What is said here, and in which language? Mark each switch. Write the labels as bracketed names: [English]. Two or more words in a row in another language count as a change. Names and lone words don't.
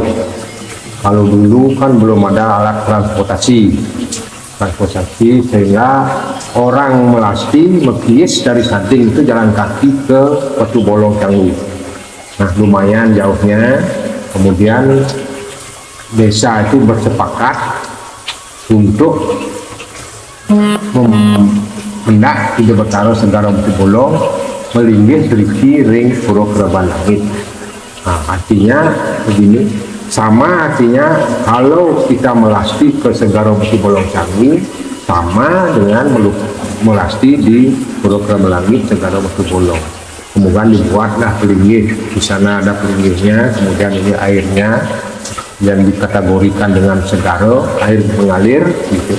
[Indonesian] Kalau dulu kan belum ada alat transportasi, sehingga orang Melasti, Mekies dari Sading itu jalan kaki ke Batu Bolong Canggu. Nah, lumayan jauhnya. Kemudian desa itu bersepakat untuk hendak Hidup Betara Segara Batu Bolong [Balinese] melinggih Riki ring [Indonesian] Pura Kereban Langit. Nah, artinya begini, sama artinya kalau kita melasti ke Segara Batu Bolong Canggu sama dengan melasti di Pura Kereban Langit Segara Batu Bolong. Kemudian dibuatlah pelinggih, di sana ada pelinggihnya, kemudian ini airnya yang dikategorikan dengan segara, air mengalir gitu.